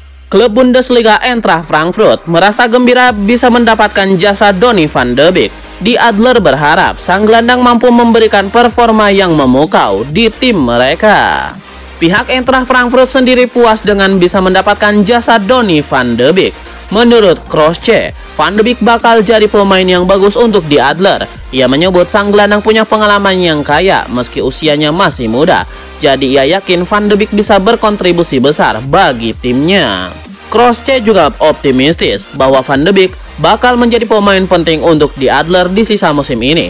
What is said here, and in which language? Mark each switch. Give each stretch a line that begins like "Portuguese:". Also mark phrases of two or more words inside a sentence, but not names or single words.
Indonesian: Klub Bundesliga Eintracht Frankfurt merasa gembira bisa mendapatkan jasa Donny van de Beek.
German: Di Adler
Indonesian: berharap sang gelandang mampu memberikan performa yang memukau di tim mereka. Pihak Eintracht Frankfurt sendiri puas dengan bisa mendapatkan jasa Donny van de Beek. Menurut Kroosche, Van de Beek bakal jadi pemain yang bagus untuk
German: di Adler.
Indonesian: Ia menyebut sang gelandang punya pengalaman yang kaya meski usianya masih muda. Jadi ia yakin Van de Beek bisa berkontribusi besar bagi timnya. Kroosche juga optimistis bahwa Van de Beek bakal menjadi pemain penting untuk
German: di Adler
Indonesian: di sisa musim ini.